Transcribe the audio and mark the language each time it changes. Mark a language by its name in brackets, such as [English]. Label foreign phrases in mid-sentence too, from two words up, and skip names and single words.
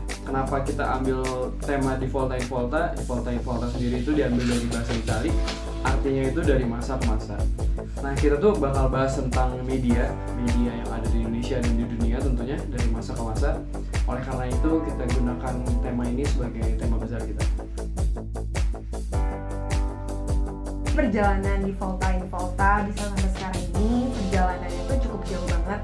[Indonesian] Kenapa kita ambil tema di Volta in Volta? Di Volta in Volta sendiri itu diambil dari bahasa Itali, artinya itu dari masa ke masa. Nah, kita tuh bakal bahas tentang media yang ada di Indonesia dan di dunia tentunya dari masa ke masa. Oleh karena itu, kita gunakan tema ini sebagai tema besar kita. Perjalanan di Volta in Volta bisa sampai sekarang ini, perjalanannya itu cukup jauh banget.